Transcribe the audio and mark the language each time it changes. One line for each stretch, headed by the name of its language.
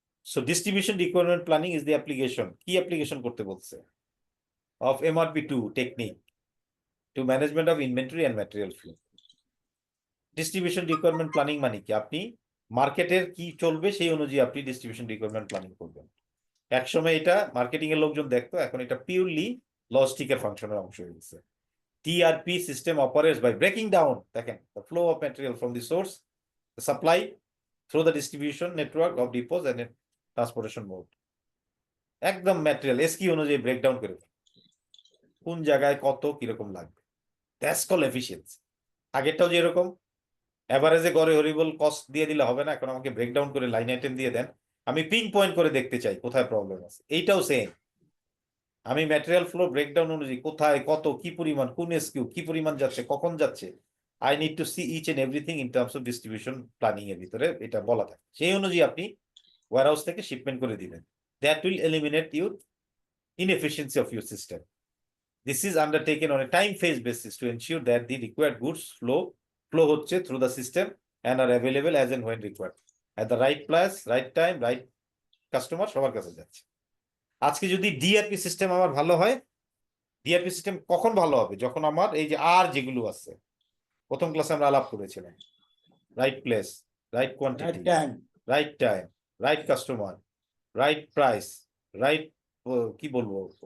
English: so distribution requirement planning is the application,
Bangla: কি application করতে বলছে,
English: Of MRP2 technique to management of inventory and material flow.
Bangla: Distribution requirement planning মানে কি, আপনি মার্কেটের কি চলবে সেই অনুযায়ী আপনি ডিস্ট্রিবিউশন রিকোয়ারমেন্ট প্ল্যানিং করবেন। একসময় এটা মার্কেটিং এর লোকজন দেখতো, এখন এটা পিওরলি লজিস্টিকের ফাংশনের অংশ হয়ে গেছে।
English: TRP system operates by breaking down the flow of material from the source, the supply, through the distribution network of depots and transportation mode.
Bangla: একদম ম্যাটেরিয়াল এসকি অনুযায়ী ব্রেকডাউন করে কোন জায়গায় কত কিরকম লাগবে,
English: That's call efficiency.
Bangla: আগেরটাও যে এরকম এভারেজে গড়ে হরিবল কস্ট দিয়ে দিলে হবে না, এখন আমাকে ব্রেকডাউন করে লাইন আইটেম দিয়ে দেন, আমি পিন পয়েন্ট করে দেখতে চাই কোথায় প্রবলেম আছে। এইটাও সেম, আমি ম্যাটেরিয়াল ফ্লো ব্রেকডাউন অনুযায়ী কোথায় কত কি পরিমাণ কোন এসকিউ কি পরিমাণ যাচ্ছে কখন যাচ্ছে,
English: I need to see each and everything in terms of distribution planning
Bangla: এর ভিতরে এটা বলা থাকে। সেই অনুযায়ী আপনি ওয়্যারহাউস থেকে শিপমেন্ট করে দিবেন।
English: That will eliminate your inefficiency of your system. This is undertaken on a time phase basis to ensure that the required goods flow হচ্ছে through the system and are available as and when required at the right place, right time, right customer
Bangla: সবার কাছে যাচ্ছে। আজকে যদি DRP system আমার ভালো হয়, DRP system কখন ভালো হবে? যখন আমার এই যে আর যেগুলো আছে প্রথম ক্লাসে আমরা আলাপ করেছিলাম, right place, right quantity, right time, right customer, right price, right কি বলবো,